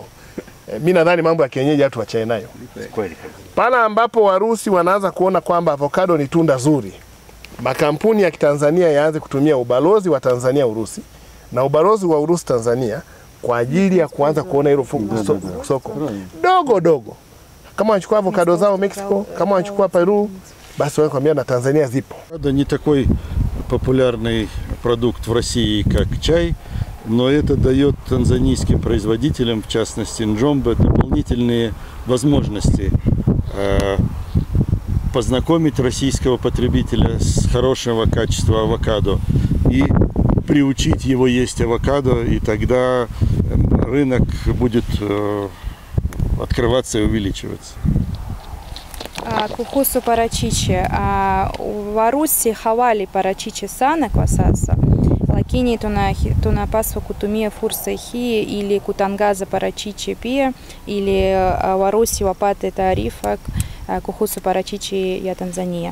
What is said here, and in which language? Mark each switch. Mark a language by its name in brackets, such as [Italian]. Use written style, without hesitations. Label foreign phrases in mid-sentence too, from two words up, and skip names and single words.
[Swahili] Mimi nadhani mambo ya kienyeji watu wachae nayo. Pala ambapo Warusi wanaanza kuona kwamba avocado ni tunda zuri, makampuni ya Kitanzania yaanze kutumia ubalozi wa Tanzania Urusi na ubalozi wa Urusi Tanzania kwa ajili ya kuanza kuona hilo soko dogo dogo. Kama wanachukua avocado zao Mexico, kama wanachukua Peru, basi wao kwambia na Tanzania zipo. [Russian] Это не такой популярный продукт в России, как чай, но это дает танзанийским производителям, в частности Njombe, дополнительные возможности познакомить российского потребителя с хорошего качества авокадо и приучить его есть авокадо, и тогда рынок будет открываться и увеличиваться. [Swahili] Kuhusu parachichi, Warusi hawali parachichi sana kwa sasa, lakini tunapaswa kutumia fursa hii ili kutangaza parachichi pia, ili Warusi wapate taarifa kuhusu parachichi ya Tanzania.